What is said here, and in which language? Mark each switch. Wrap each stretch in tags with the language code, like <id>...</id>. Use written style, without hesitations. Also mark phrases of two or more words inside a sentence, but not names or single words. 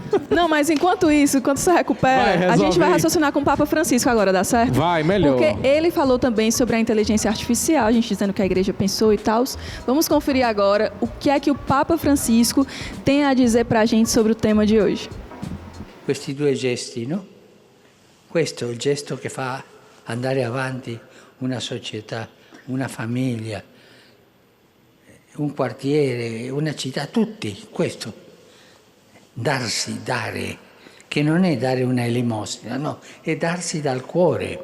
<pt>Não, mas enquanto isso, enquanto você recupera, a gente vai raciocinar com o Papa Francisco agora, dá certo? Vai, melhor. Porque ele falou também sobre a inteligência artificial, a gente dizendo que a igreja pensou e tal. Vamos conferir agora o que é que o Papa Francisco tem a dizer pra gente sobre o tema de hoje.</pt> <it>Questi due gesti, no? Questo è il gesto che fa andare avanti una società, una famiglia, un quartiere, una città, tutti, questo. Darsi, dare, che non è dare una elemosina, no, è darsi dal cuore.</it>